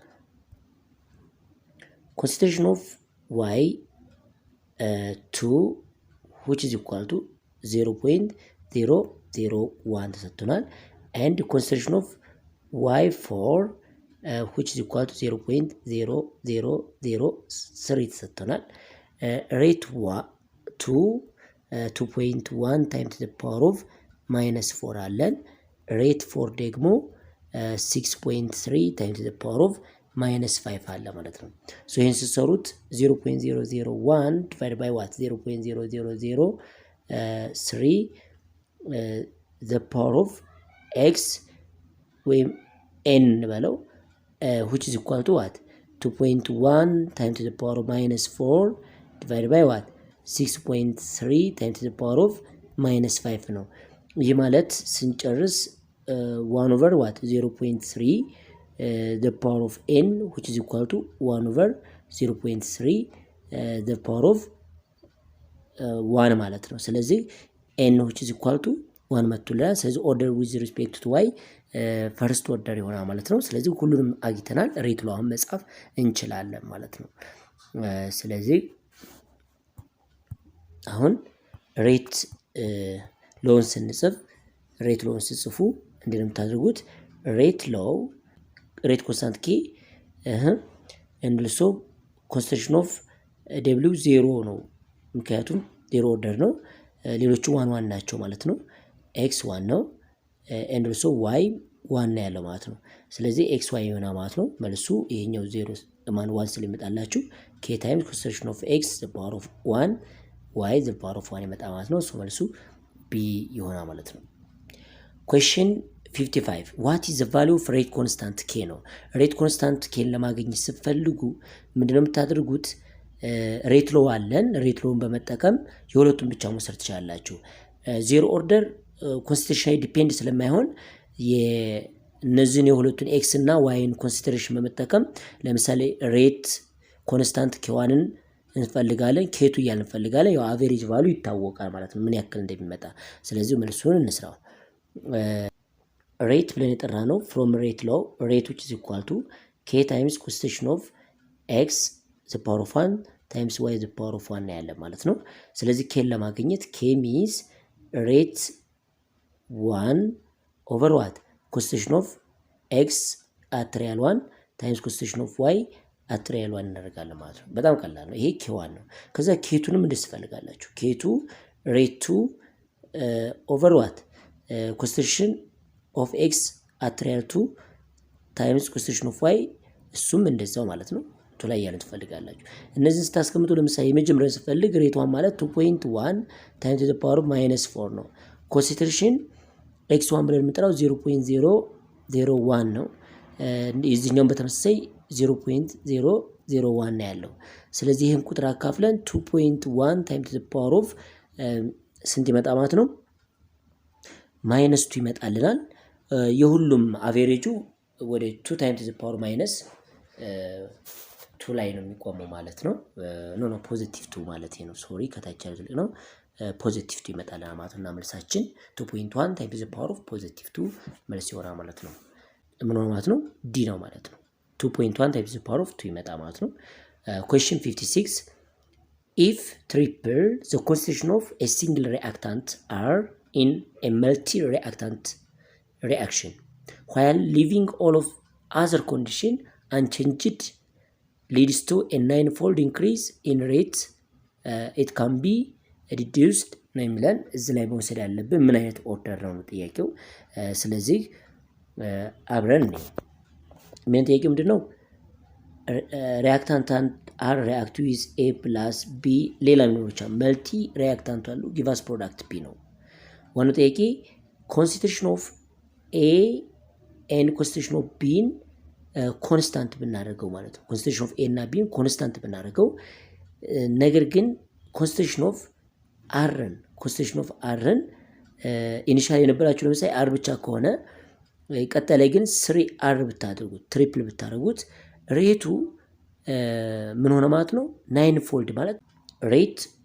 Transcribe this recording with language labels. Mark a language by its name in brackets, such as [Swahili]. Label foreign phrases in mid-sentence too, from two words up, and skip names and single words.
[English] concentration of y2 which is equal to 0.001 ተሰጥቶናል and concentration of y4 which is equal to 0.0003 ተሰጥቶናል። rate 2.1 times the power of -4 አለን። rate 4 ደግሞ 6.3 times the power of -5 [Amharic] አለ ማለት ነው። ሶ ይሄን ሲሰሩት [English] 0.001 divided by what 0.0003 the power of x [Amharic] ወይም n በለው [English] which is equal to what 2.1 times to the power of -4 divided by what 6.3 times to the power of -5 [Amharic] ነው። ይህ ማለት ስንጨርስ [English] 1 over what 0.3 the power of n which is equal to 1 over 0.3 the power of [Amharic] 1 ማለት ነው። ስለዚህ [English] n which is equal to [Amharic] 1 መጥቶልናል። ስለዚህ [English] order with respect to y first order [Amharic] ይሆናል ማለት ነው። ስለዚህ ሁሉንም አግኝተናል። [English] rate lawን [Amharic] መጻፍ እንችላለን ማለት ነው። ስለዚህ አሁን [English] rate lawን [Amharic] ስንጽፍ [English] rate lawን [Amharic] ስጽፉ እንዴት ነው የምታደርጉት? [English] rate law rate constant k and also concentration of W [Amharic] 0 ነው። ምክንያቱም 0 ኦርደር ነው። ሌሎቹ 1 ናቸው ማለት ነው። ኤክስ 1 ነው [English] and also y [Amharic] 1 ነው ያለው ማለት ነው። ስለዚህ x y ይሆናል ማለት ነው። መልሱ ይሄኛው 0 ማን 1 ስለሚመጣላችሁ [English] k times concentration of x the power of 1 [Amharic] y the power of 1 ይመጣ ማለት ነው። ሶ መልሱ b ይሆናል ማለት ነው። [English] question 55 what is the value of rate constant k [Amharic] ነው። [English] rate constant k [Amharic] ለማግኘት ስትፈልጉ ምንድነው የምታደርጉት? [English] rate law [Amharic] አለን። [English] rate lawን [Amharic] በመጠቀም የሁለቱን ብቻ መውሰድ ትችላላችሁ። [English] zero order consideration depend [Amharic] ስለማይሆን የነዚህን የሁለቱን ኤክስ እና ዋይን ኮንሲደሬሽን በመጠቀም ለምሳሌ [English] rate constant k1ን [Amharic] እንፈልጋለን፣ ኬቱ እያልን እንፈልጋለን። ያው [English] average value [Amharic] ይታወቃል ማለት ነው ምን ያክል እንደሚመጣ። ስለዚህ መልሱን እንስራው። ሬት ብለን የጠራ ነው [English] from rate law rate which is equal to k times concentration of x the power of 1 times y the power of 1 [Amharic] ያለ ማለት ነው። ስለዚህ [English] k ለማግኘት k means rate 1 over what concentration of x at real 1 times concentration of y at real 1 [Amharic] እናደርጋለን ማለት ነው። በጣም ቀላል ነው። ይሄ k1 ነው። ከዛ k2ንም እንደዚህ ፈልጋላችሁ። k2 [English] rate 2 over what concentration of x at real 2 times concentration of y [Amharic] እሱም እንደዛው ማለት ነው። ቱ ላይ ያለ ትፈልጋላችሁ። እነዚህን ስታስቀምጡ ለምሳሌ የመጀመሪያው ስፈልግ ሬት 1 ማለት 2.1 [English] times to the power of -4 [Amharic] ነው። ኮንሲደሬሽን x1 ብለን የምንጠራው 0.001 ነው። የዚህኛውን በተመሳሳይ 0.001 ነው ያለው። ስለዚህ ይህን ቁጥር አካፍለን 2.1 [English] times to the power of [Amharic] ስንት ይመጣ ማለት ነው? -2 ይመጣልናል። የሁሉም አቬሬጁ ወደ 2 [English] times to the power -2 [Amharic] ላይ ነው የሚቆመው ማለት ነው። [English] no positive [Amharic] 2 ማለት ነው። ሶሪ ከታች ያለው ነው። ፖዚቲቭ 2 ይመጣል ማለት ነው። መልሳችን 2.1 [English] times the power of +2 [Amharic] መልስ ይሆናል ማለት ነው። ምን ነው ማለት ነው? ዲ ነው ማለት ነው። 2.1 [English] times the power of 2 [Amharic] ይመጣ ማለት ነው። [English] question 56 if triple the concentration of a single reactant are in a multi-reactant reaction while leaving all of other condition unchanged leads to a 9-fold increase in rate it can be reduced [Amharic] ነው የሚለን። እዚህ ላይ መውሰድ ያለብን ምን አይነት ኦርደር ነው ጥያቄው። ስለዚህ አብረን ነው ምን ጥያቄው ምንድነው? [English] reactant are react with a plus b [Amharic] ሌላ ሊኖር ይችላል። [English] multi reactant አሉ give us product b [Amharic] ነው። ዋናው ጥያቄ [English] concentration of a and concentration of b [Amharic] ኮንስታንት ብናደርገው ማለት ነው። [English] concentration of a እና b [Amharic] ኮንስታንት ብናደርገው ነገር ግን [English] concentration of [Amharic] r ኢኒሻሊ የነበራችሁ ለምሳሌ r ብቻ ከሆነ ቀጣይ ላይ ግን 3R ብታደርጉት ትሪፕል ብታደርጉት ሬቱ ምን ሆነ ማለት ነው 9 ፎልድ ማለት ሬት